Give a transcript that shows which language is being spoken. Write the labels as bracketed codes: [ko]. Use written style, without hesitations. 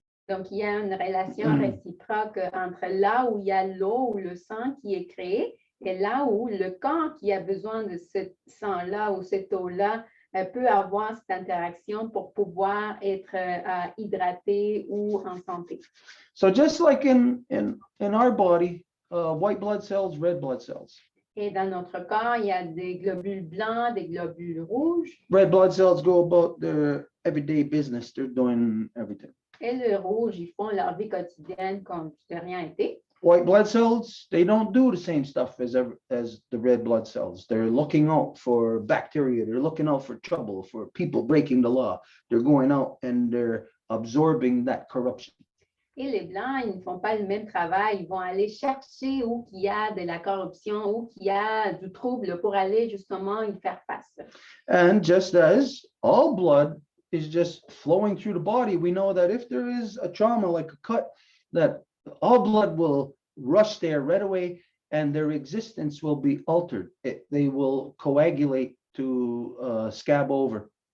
[fr] donc il y a une relation réciproque entre là où il y a l'eau ou le sang qui est créé et là où le corps qui a besoin de ce sang-là ou cette eau-là peut avoir cette interaction pour pouvoir être hydraté ou en santé. [en] So just like in our body, white blood cells, red blood cells. [fr] Et dans notre corps, il y a des globules blancs, des globules rouges. [en] Red blood cells go about their everyday business. They're doing everything. [fr] Et le rouge, ils font leur vie quotidienne comme si de rien n'était. [en] White blood cells, they don't do the same stuff as the red blood cells. They're looking out for bacteria. They're looking out for trouble, for people breaking the law. They're going out and they're absorbing that corruption. [fr] Et les blancs, ils ne font pas le même travail. Ils vont aller chercher où il y a de la corruption, où il y a du trouble pour aller justement y faire face. [en] And just as all blood is just flowing through the body, we know that if there is a trauma like a cut, that all blood will rush there right away and their existence will be altered. They will coagulate to scab over.